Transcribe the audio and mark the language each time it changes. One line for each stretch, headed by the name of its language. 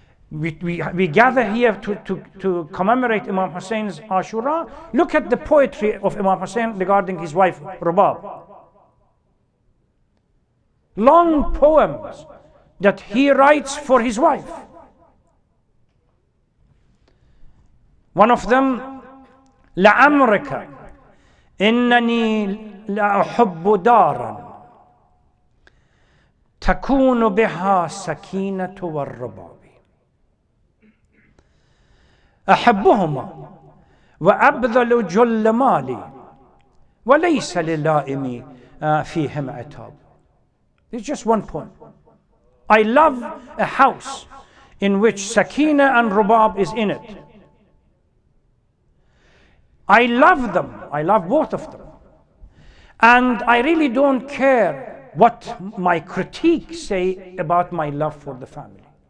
English: We gather here to commemorate Imam Hussein's Ashura. Look at the poetry of Imam Hussein regarding his wife Rubab. Long poems that he writes for his wife. One of them,
Arabic: لعمرك إنني لأحب دارا تكون بها سكينة والرباب أحبهما وأبذل جل مالي وليس للائم فيهم عتاب.
English: It's just one point. I love a house in which Sakina and Rubab is in it. I love them. I love both of them. And I really don't care what my critiques say about my love for the family.